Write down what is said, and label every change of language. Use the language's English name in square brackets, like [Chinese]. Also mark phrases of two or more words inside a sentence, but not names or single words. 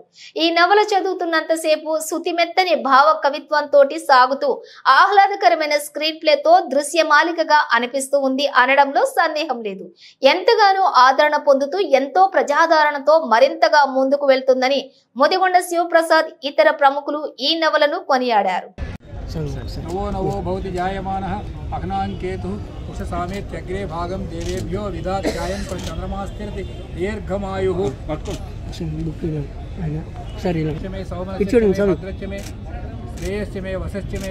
[Telugu] ఈ నవల చదువుతున్నంతసేపు సుతిమెత్తని భావ కవిత్వంతో సాగుతూ ఆహ్లాదకరమైన స్క్రీన్ ప్లేతో దృశ్యమాలికగా అనిపిస్తూ ఉంది అనడంలో సందేహం లేదు. ఎంతగానో ఆదరణ పొందుతూ ఎంతో ప్రజాదరణతో మరింతగా ముందుకు వెళ్తుందని ముదిగొండ శివప్రసాద్ ఇతర ప్రముఖులు ఈ నవలను కొనియాడారు. [Sanskrit] नवो नवो भवति जायमानः अग्नांकेतु उषसामेत्यग्रे भागं देवेभ्यो विदाध्यायं प्रचन्द्रमास्तिरति दीर्घमायुः मे सौमनस्य मे श्रेयश्च मे वसश्च मे